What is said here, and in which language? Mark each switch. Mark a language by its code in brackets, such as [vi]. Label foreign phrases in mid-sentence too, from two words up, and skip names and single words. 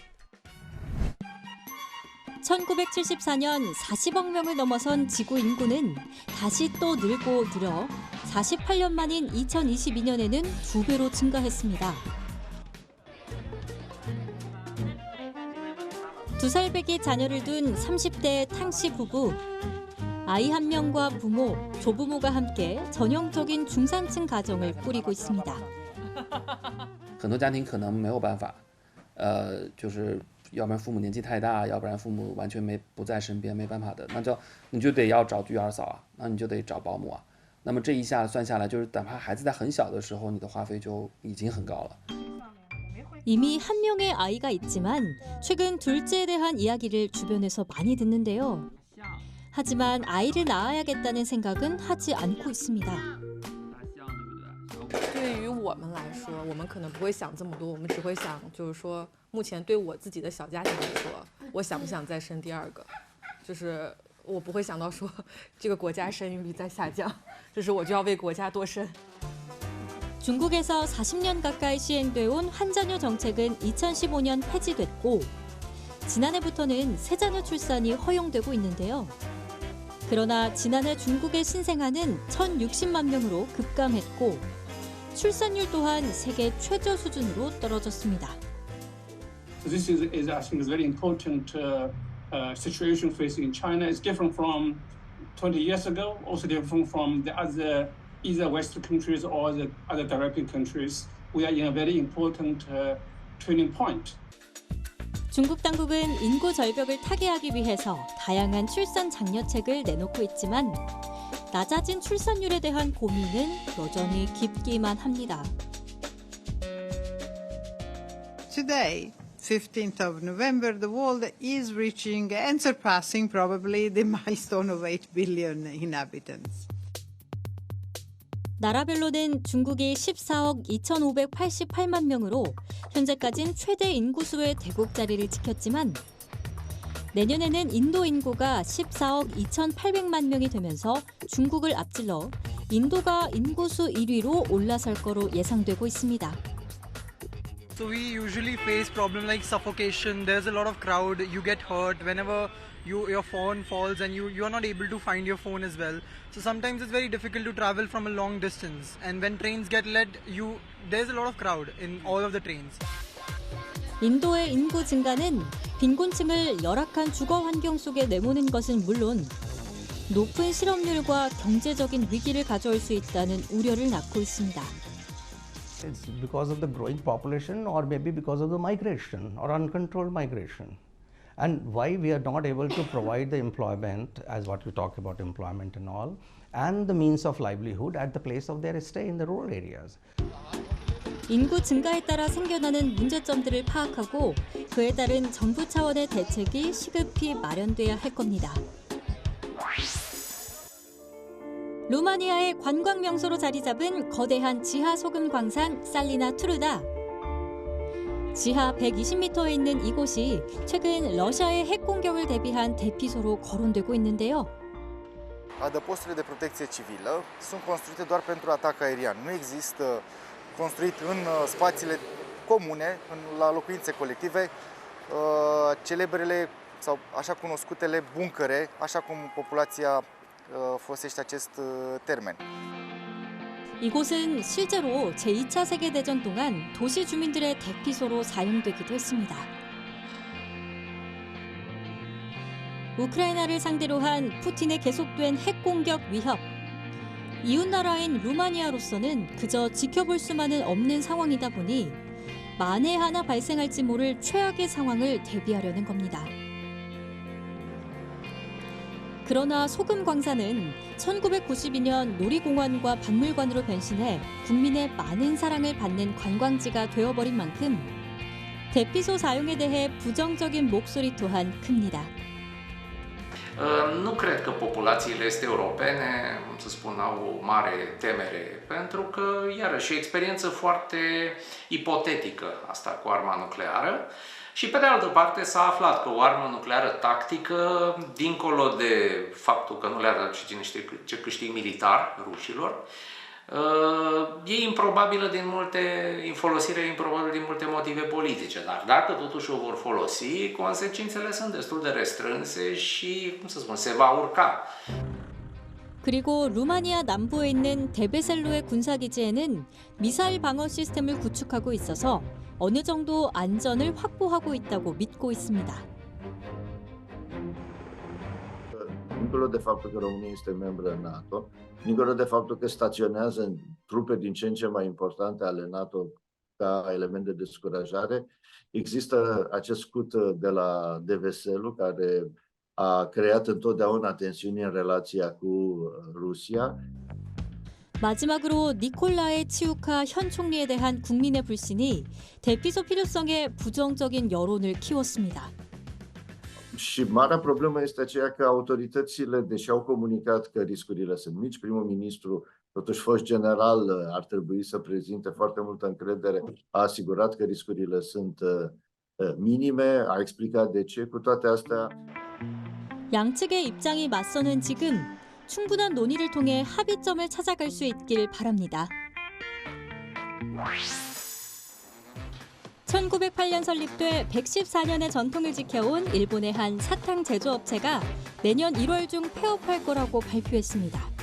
[ko] 1974년 40억 명을 넘어선 지구 인구는 다시 또 늘고 늘어 48년 만인 2022년에는 2배로 증가했습니다. 2살배기 자녀를 둔 30대 탕씨 부부. 아이 1명과 부모, 조부모가 함께 전형적인 중산층 가정을 꾸리고 있습니다. [zh] 很多家庭可能没有办法，就是要不然父母年纪太大，要不然父母完全不在身边，没办法的，你就得要找育儿嫂啊，那你就得找保姆啊。那么这一下算下来，就是哪怕孩子在很小的时候，你的花费就已经很高了。 [ko] 이미 1명의 아이가 있지만 최근 둘째에 대한 이야기를 주변에서 많이 듣는데요. 하지만 아이를 낳아야겠다는 생각은 하지 않고 있습니다. [zh] 对于我们来说，我们可能不会想这么多，我们只会想，就是说，目前对我自己的小家庭来说，我想不想再生第2个？就是我不会想到说，这个国家生育率在下降，就是我就要为国家多生。 [ko] 중국에서 40년 가까이 시행돼 온 한자녀 정책은 2015년 폐지됐고 지난해부터는 세자녀 출산이 허용되고 있는데요. 그러나 지난해 중국의 신생아는 1,060만 명으로 급감했고 출산율 또한 세계 최저 수준으로 떨어졌습니다. [en] This is I think a very important situation facing in China. It's different from 20 years ago, also different from the other either Western countries or the other developing countries. We are in a very important turning point. [ko] 중국 당국은 인구 절벽을 타개하기 위해서 다양한 출산 장려책을 내놓고 있지만 낮아진 출산율에 대한 고민은 여전히 깊기만 합니다. [en] Today, 15th of November, the world is reaching and surpassing probably the milestone of 8 billion inhabitants. [ko] 나라별로는 중국이 14억 2,588만 명으로 현재까진 최대 인구수의 대국 자리를 지켰지만 내년에는 인도 인구가 14억 2,800만 명이 되면서 중국을 앞질러 인도가 인구수 1위로 올라설 거로 예상되고 있습니다. [en] So we usually face problems like suffocation. There's a lot of crowd. You get hurt whenever your phone falls and you are not able to find your phone as well. So sometimes it's very difficult to travel from a long distance. And when trains get late, there's a lot of crowd in all of the trains. [ko] 인도의 인구 증가는 빈곤층을 열악한 주거 환경 속에 내모는 것은 물론 높은 실업률과 경제적인 위기를 가져올 수 있다는 우려를 낳고 있습니다. [en] It's because of the growing population or maybe because of the migration or uncontrolled migration. And why we are not able to provide the employment, as what you talk about employment and all, and the means of livelihood at the place of their stay in the rural areas. [ko] 인구 증가에 따라 생겨나는 문제점들을 파악하고 그에 따른 정부 차원의 대책이 시급히 마련돼야 할 겁니다. 루마니아의 관광 명소로 자리 잡은 거대한 지하 소금 광산 살리나 투르다. 지하 120m에 있는 이곳이 최근 러시아의 핵 공격을 대비한 대피소로 거론되고 있는데요. [ro] Adăposturile de protecție civilă sunt construite doar pentru atac aerian. Nu există construit în spațiile comune, la locuințe colective, celebrele sau așa cunoscutele buncăre, așa cum populația folosește acest termen. [ko] 이곳은 실제로 제2차 세계대전 동안 도시 주민들의 대피소로 사용되기도 했습니다. 우크라이나를 상대로 한 푸틴의 계속된 핵 공격 위협. 이웃나라인 루마니아로서는 그저 지켜볼 수만은 없는 상황이다 보니 만에 하나 발생할지 모를 최악의 상황을 대비하려는 겁니다. 그러나 소금 광산은 1992년 놀이공원과 박물관으로 변신해 국민의 많은 사랑을 받는 관광지가 되어버린 만큼 대피소 사용에 대해 부정적인 목소리 또한 큽니다. [ro] Nu cred că populațiile este europene, să spun, au o mare temere, pentru că, iarăși, e o experiență foarte ipotetică asta cu arma nucleară. Și pe de altă parte s-a aflat că o armă nucleară tactică, dincolo de faptul că nu le aduce ce câștig militar rușilor, e improbabilă folosirea improbabilă din multe motive politice, dar dacă totuși o vor folosi, consecințele sunt destul de restrânse și, cum să spun, se va urca. [ko] 그리고 루마니아 남부에 있는 데베셀로의 군사기지에는 미사일 방어 시스템을 구축하고 있어서 어느 정도 안전을 확보하고 있다고 믿고 있습니다. [ro] dincolo de faptul că România este membră în NATO, dincolo de faptul că staționează trupe din ce în ce mai importante ale NATO ca element de descurajare, există acest scut de la DVSL care a creat întotdeauna tensiuni în relația cu Rusia. [ko] 마지막으로 니콜라이 치우카 현 총리에 대한 국민의 불신이 대피소 필요성에 부정적인 여론을 키웠습니다. [ro] Și marea problemă este aceea că autoritățile, deși au comunicat că riscurile sunt mici, primul ministru, totuși fost general, ar trebui să prezinte foarte multă încredere, a asigurat că riscurile sunt minime, a explicat de ce. Cu toate astea, [ko] 양측의 입장이 맞서는 지금 충분한 논의를 통해 합의점을 찾아갈 수 있길 바랍니다. 1908년 설립돼 114년의 전통을 지켜온 일본의 한 사탕 제조업체가 내년 1월 중 폐업할 거라고 발표했습니다.